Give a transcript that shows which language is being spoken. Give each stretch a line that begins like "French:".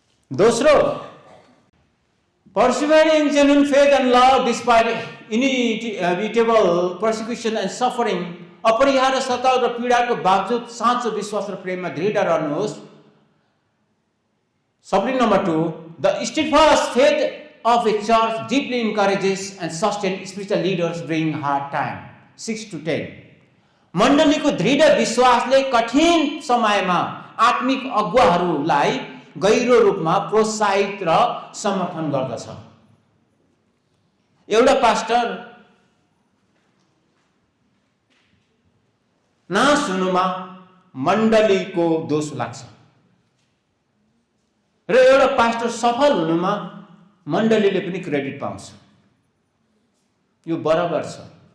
Nepali: दोस्रो,
English: persevering genuine faith and love despite inevitable persecution and suffering,
Nepali: अपरिहार्य सताव र पीडाको बावजुद साँचो विश्वास र प्रेममा दृढ रहनुहोस्।
English: Subline number 2, the steadfast faith of a church deeply encourages and sustains spiritual leaders during hard time. 6 to 10.
Nepali: मण्डलीको दृढ विश्वासले कठिन समयमा आत्मिक अगुवाहरूलाई गहिरो रूपमा प्रोत्साहित र समर्थन गर्दछ। एउटा पास्टर नाश हुनुमा मण्डलीको दोष लाग्छ र एउटा पास्टर सफल हुनुमा मण्डलीले पनि क्रेडिट पाउँछ। यो बराबर छ।